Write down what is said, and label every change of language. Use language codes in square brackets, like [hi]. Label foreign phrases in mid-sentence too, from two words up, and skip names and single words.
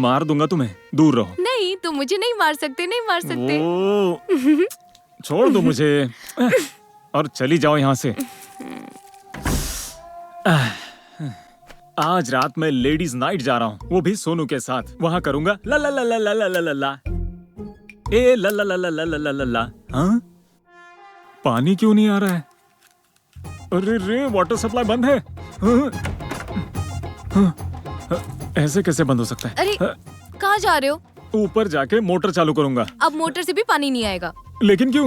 [hi] मैं मार दूंगा तुम्हें, दूर रहो। नहीं, तुम मुझे नहीं मार सकते, नहीं मार सकते। ओ, छोड़ दो मुझे और चली जाओ यहाँ से। आज रात मैं [en] ladies night [hi] जा रहा हूँ, वो भी सोनू के साथ। वहाँ करूँगा ला ला ला ला ला ला ला ला ला, ए ला ला ला ला ला ला ला ला ला। हाँ, पानी क्यों नहीं आ रहा है? अरे रे, [en] water supply [hi] बंद है। ऐसे कैसे बंद हो सकता है? अरे, कहाँ जा रहे हो? ऊपर जाके मोटर चालू करूँगा। अब मोटर से भी पानी नहीं आएगा। लेकिन क्यों?